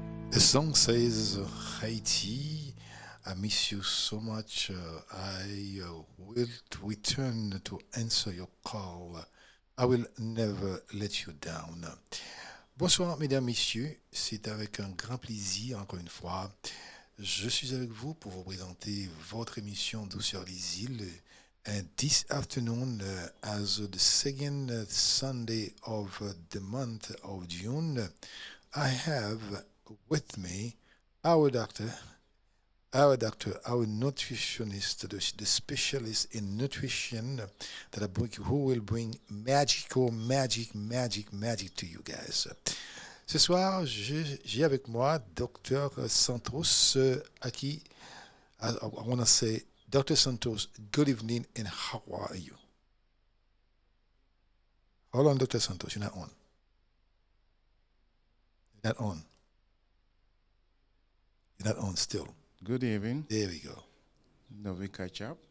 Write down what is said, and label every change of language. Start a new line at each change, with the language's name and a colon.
English: The song says, Haiti, I miss you so much. I will return to answer your call. I will never let you down.
French: Bonsoir, mesdames, messieurs. C'est avec un grand plaisir, encore une fois. Je suis avec vous pour vous présenter votre émission Douceur des îles.
English: And this afternoon, as the second Sunday of the month of June, I have with me our doctor, our nutritionist, the specialist in nutrition who will bring magic to you guys.
French: Ce soir, j'ai avec moi Docteur Santos, à qui
English: I want to say, Dr. Santos, good evening and how are you? Hold on, Dr. Santos, you're not on. You're not on. You're not on still. Good evening. There we go. Now we catch up.